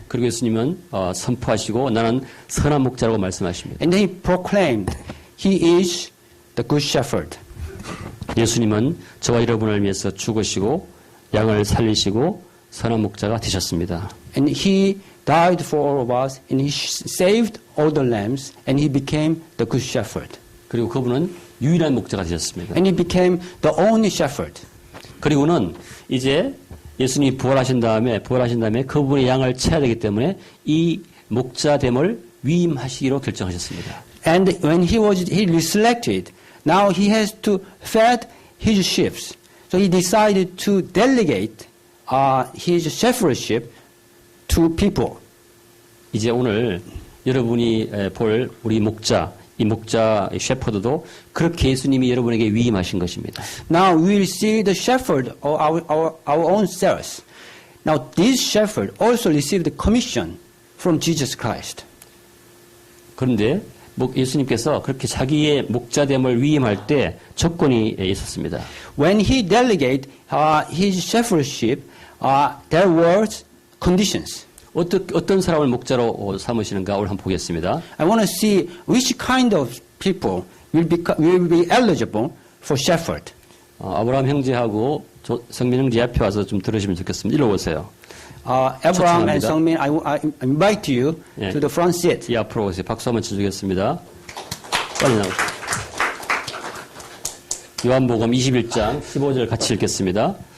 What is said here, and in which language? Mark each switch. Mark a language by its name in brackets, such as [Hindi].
[Korean] 그리고 예수님은 선포하시고 나는 선한 목자라고 말씀하십니다. [English] And then he proclaimed, he is the good shepherd. [Korean] 예수님은 저와 여러분을 위해서 죽으시고 양을 살리시고 선한 목자가 되셨습니다. [English] And he died for all of us, and he saved all the lambs, and he became the good shepherd. [Korean] 그리고 그분은 유일한 목자가 되셨습니다. [English] And he became the only shepherd. [Korean] 그리고는 이제 예수님이 부활하신 다음에 그분의 양을 쳐야 되기 때문에 이 목자됨을 위임하시기로 결정하셨습니다. [English] And when he reselected, now he has to feed his sheep. So he decided to delegate his shepherdship to people. [Korean] 이제 오늘 여러분이 볼 우리 목자, 이 목자 셰퍼드도 그렇게 예수님이 여러분에게 위임하신 것입니다. [English] Now we will see the shepherd of our own selves. Now this shepherd also received the commission from Jesus Christ. [Korean] 그런데 예수님께서 그렇게 자기의 목자됨을 위임할 때 조건이 있었습니다. [English] When he delegated his shepherdship, there were conditions. [Korean] 어떤 사람을 목자로 삼으시는가 오늘 한번 보겠습니다. [English] I want to see which kind of people will be eligible for shepherd. [Korean] 아브라함 형제하고 성민 형제 앞에 와서 좀 들으시면 좋겠습니다. 일로 오세요. [English] Abraham and [Korean] 초청합니다. [English] Sungmin, I invite you [Korean] 예. [English] to the front seat. [Korean] 이 앞으로 오세요. 박수 한번 쳐주겠습니다. 빨리 나오세요. 요한복음 21장 15절 같이 읽겠습니다.